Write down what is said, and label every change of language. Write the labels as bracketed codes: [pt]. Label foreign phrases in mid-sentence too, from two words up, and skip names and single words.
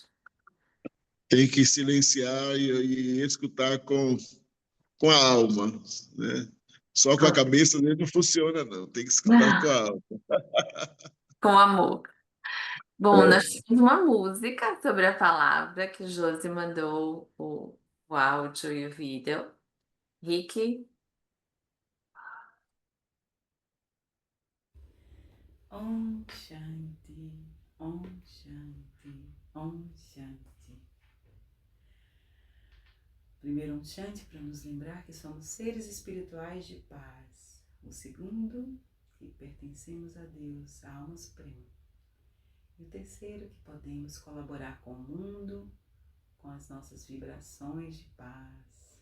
[pt] Tem que silenciar e escutar com a alma, né? Só com a cabeça não funciona, não. Tem que escutar com a alma. Com amor. Bom, nós temos uma música sobre a palavra que o Josi mandou o áudio e o vídeo. Rick, [sa] Om Shanti, Om Shanti, Om Shanti. [pt] Primeiro [sa] Om Shanti [pt] para nos lembrar que somos seres espirituais de paz. O segundo, que pertencemos a Deus, a alma suprema. E o terceiro, que podemos colaborar com o mundo, com as nossas vibrações de paz.